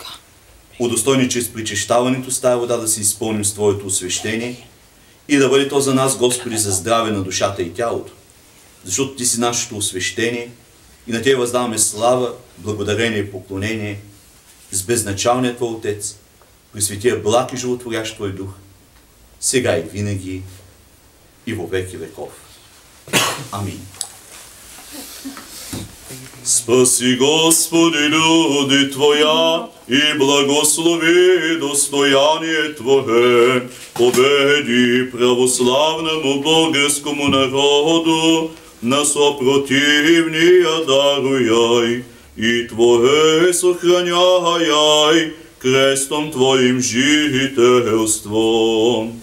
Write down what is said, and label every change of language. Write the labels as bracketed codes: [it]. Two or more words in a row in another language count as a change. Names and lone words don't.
[bg] Удостойни чрез причащаването с тая вода да се изпълним с Твоето освещение и да бъде то за нас, Господи, за здраве на душата и тялото. Защото Ти си нашето освещение и на Тебе въздаваме слава, благодарение и поклонение с безначалния Твой Отец, при светия благ и животворящ Твой Дух, сега и винаги и [cu] во веки веков. [bg] Амин. [cu] Спаси, Господи, люди Твоя и благослови достояние Твое, победи православному българскому народу, на сопротивния даруяй и Твое сохраняй крестом Твоим жителством.